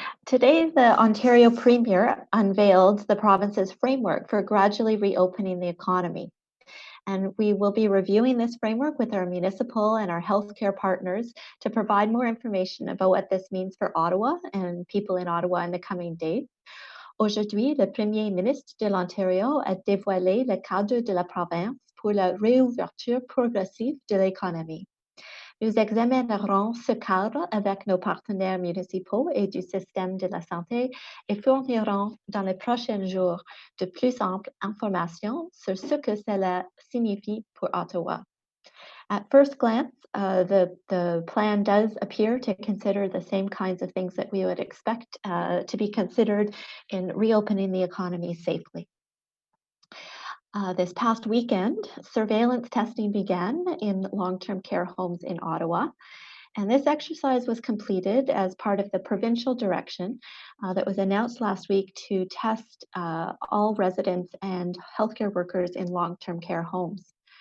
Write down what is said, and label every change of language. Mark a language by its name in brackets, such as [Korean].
[English] Today, the Ontario Premier unveiled the province's framework for gradually reopening the economy. And we will be reviewing this framework with our municipal and our healthcare partners to provide more information about what this means for Ottawa and people in Ottawa in the coming days. [French] Aujourd'hui, le Premier ministre de l'Ontario a dévoilé le cadre de la province pour la réouverture progressive de l'économie. Nous examinerons ce cadre avec nos partenaires municipaux et du système de la santé et fournirons dans les prochains jours de plus amples informations sur ce que cela signifie pour Ottawa. [English] At first glance, the plan does appear to consider the same kinds of things that we would expect to be considered in reopening the economy safely. This past weekend, surveillance testing began in long-term care homes in Ottawa, and this exercise was completed as part of the provincial direction that was announced last week to test all residents and healthcare workers in long-term care homes.